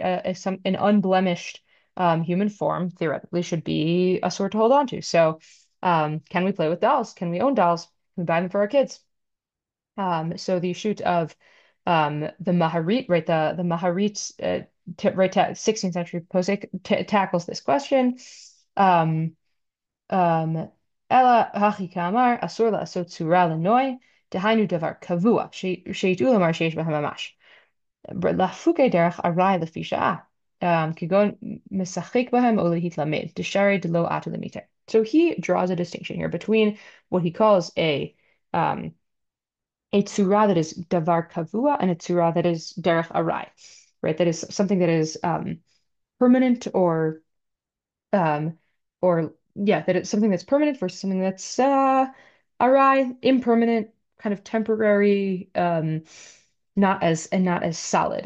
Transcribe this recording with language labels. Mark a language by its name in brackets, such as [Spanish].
[English] An unblemished human form theoretically should be a sort to hold on to. So, can we play with dolls? Can we own dolls? Can we buy them for our kids? So the shoot of the Maharit, right? The Maharit, right? 16th century posek tackles this question. [Hebrew] Um, אלא הכי כאמר, אסור לעשות צורה לנוי, דהיינו דבר קבוע, שידעו לומר שיש בהם ממש. להפוקי דרך ארעי לפי שעה, כגון משחק בהם או להתלמד, דשארי דלא עטו למיתה. [English] So he draws a distinction here between what he calls a tsura that is davar kavua and a tsura that is derech arai, right? That is something that is permanent um, or yeah, that it's something that's permanent versus something that's awry, impermanent, kind of temporary, not as solid.